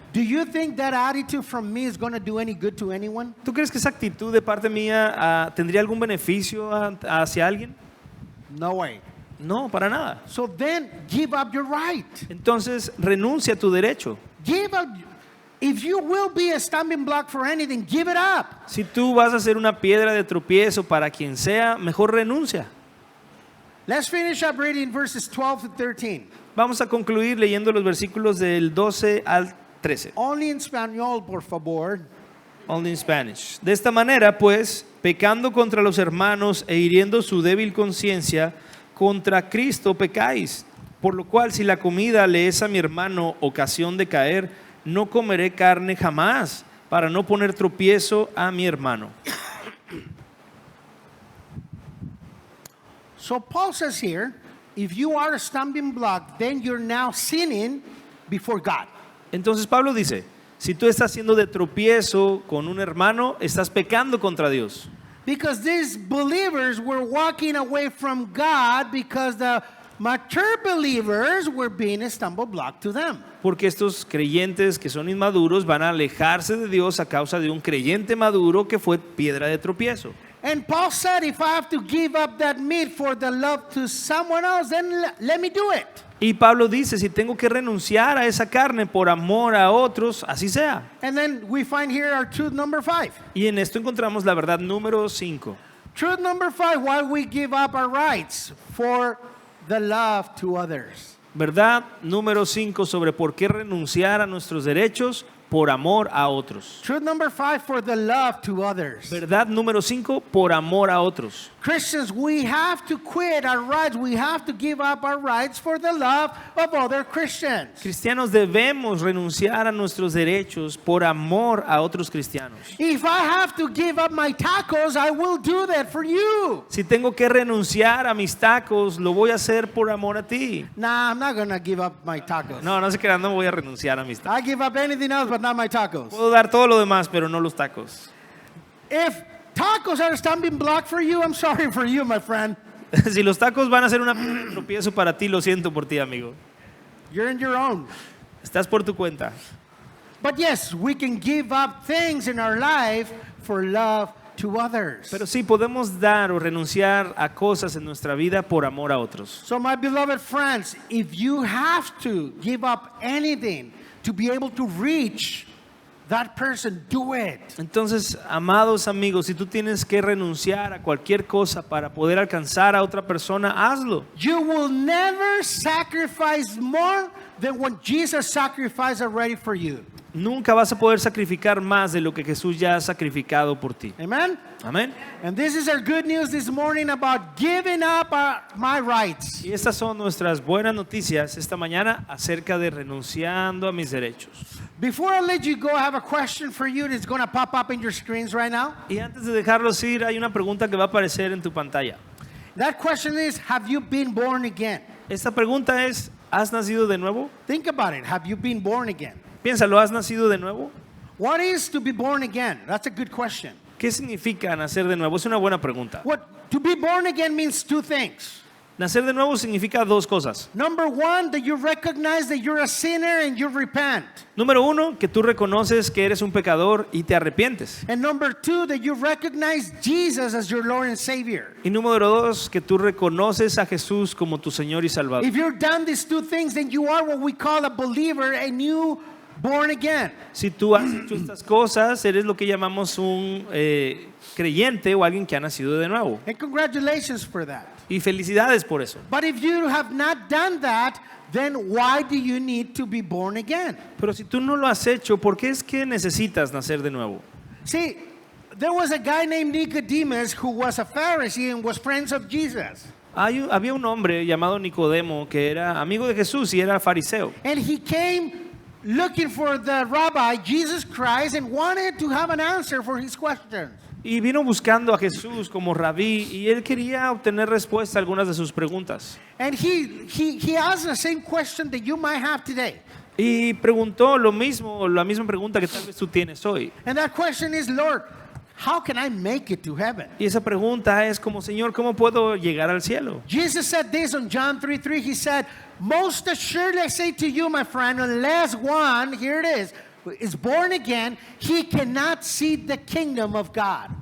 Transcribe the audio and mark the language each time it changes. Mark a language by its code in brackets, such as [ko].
[en] Do you think that attitude from me is going to do any good to anyone? [es] ¿Tú crees que esa actitud de parte mía tendría algún beneficio hacia alguien? [en] No way. [es] No, para nada. [en] So then give up your right. [es] Entonces renuncia a tu derecho. [en] Give up. If you will be a stumbling block for anything, give it up. [es] Si tú vas a ser una piedra de tropiezo para quien sea, mejor renuncia. [en] Let's finish up reading verses 12 to 13. [es] Vamos a concluir leyendo los versículos del 12 al 13. [en] Only in [es] español, por favor. [en] Only in Spanish. [es] De esta manera, pues, pecando contra los hermanos e hiriendo su débil conciencia, contra Cristo pecáis. Por lo cual, si la comida le es a mi hermano ocasión de caer, no comeré carne jamás, para no poner tropiezo a mi hermano. [en] So Paul says here, if you are a stumbling block, then you're now sinning before God. [es] Entonces Pablo dice, si tú estás siendo de tropiezo con un hermano, estás pecando contra Dios. [en] Because these believers were walking away from God because the mature believers were being a stumble block to them. [es] Porque estos creyentes que son inmaduros van a alejarse de Dios a causa de un creyente maduro que fue piedra de tropiezo. [en] And Paul said, if I have to give up that meat for the love to someone else, then let me do it. [es] Y Pablo dice, si tengo que renunciar a esa carne por amor a otros, así sea. [en] And then we find here our truth number 5. [es] Y en esto encontramos la verdad número 5. [en] Truth number 5, why we give up our rights for the love to others. [es] Verdad número 5 sobre por qué renunciar a nuestros derechos por amor a otros. [en] Truth number 5, for the love to others. [es] Verdad número 5 por amor a otros. [en] Christians, we have to quit our rights. We have to give up our rights for the love of other Christians. [es] Cristianos debemos renunciar a nuestros derechos por amor a otros cristianos. [en] If I have to give up my tacos, I will do that for you. [es] Si tengo que renunciar a mis tacos, lo voy a hacer por amor a ti. [en] Nah, I'm not going to give up my tacos. [es] No, no se crean, no voy a renunciar a mis tacos. [en] I give up anything else but not my tacos. [es] Puedo dar todo lo demás, pero no los tacos. [en] If tacos are a stumbling block for you, I'm sorry for you, my friend. [es] Si los tacos van a ser una tropiezo para ti, lo siento por ti, amigo. [en] You're in your own. [es] Estás por tu cuenta. [en] But yes, we can give up things in our life for love to others. [es] Pero sí, podemos dar o renunciar a cosas en nuestra vida por amor a otros. [en] So my beloved friends, if you have to give up anything to be able to reach that person, do it. [es] Entonces, amados amigos, si tú tienes que renunciar a cualquier cosa para poder alcanzar a otra persona, hazlo. [en] You will never sacrifice more than what Jesus sacrificed already for you. [es] Nunca vas a poder sacrificar más de lo que Jesús ya ha sacrificado por ti. [en] Amen? [es] Amén. [en] And this is our good news this morning about giving up my rights. [es] Y estas son nuestras buenas noticias esta mañana acerca de renunciando a mis derechos. [en] Before I let you go, I have a question for you that's going to pop up in your screens right now. [es] Y antes de dejarlos ir, hay una pregunta que va a aparecer en tu pantalla. [en] That question is, have you been born again? [es] Esta pregunta es, ¿has nacido de nuevo? [en] Think about it. Have you been born again? [es] Piénsalo, ¿has nacido de nuevo? [en] What is to be born again? That's a good question. [es] ¿Qué significa nacer de nuevo? Es una buena pregunta. [en] To be born again means two things. [es] Nacer de nuevo significa dos cosas. [en] Number one, that you recognize that you're a sinner and you repent. [es] Número uno, que tú reconoces que eres un pecador y te arrepientes. [en] And number two, that you recognize Jesus as your Lord and Savior. [es] Y número dos, que tú reconoces a Jesús como tu Señor y Salvador. [en] If you've done these two things, then you are what we call a believer, a new born again. [es] Si tú has hecho estas cosas, eres lo que llamamos un creyente o alguien que ha nacido de nuevo. [en] And congratulations for that. [es] Y felicidades por eso. [en] But if you have not done that, then why do you need to be born again? [es] Pero si tú no lo has hecho, ¿por qué es que necesitas nacer de nuevo? [en] See, there was a guy named Nicodemus who was a Pharisee and was friends of Jesus. [es] Había un hombre llamado Nicodemo que era amigo de Jesús y era fariseo. [en] And he came looking for the rabbi, Jesus Christ, and wanted to have an answer for his questions. [es] Y vino buscando a Jesús como rabí y él quería obtener respuesta a algunas de sus preguntas. [en] And he asked the same question that you might have today. [es] Y preguntó lo mismo, la misma pregunta que tal vez tú tienes hoy. [en] And that question is, Lord, how can I make it to heaven? [es] Y esa pregunta es como, Señor, ¿cómo puedo llegar al cielo? [en] Jesus said this on John 3:3. He said, most assuredly I say to you, my friend, unless one, here it is born again, he cannot see the kingdom of God.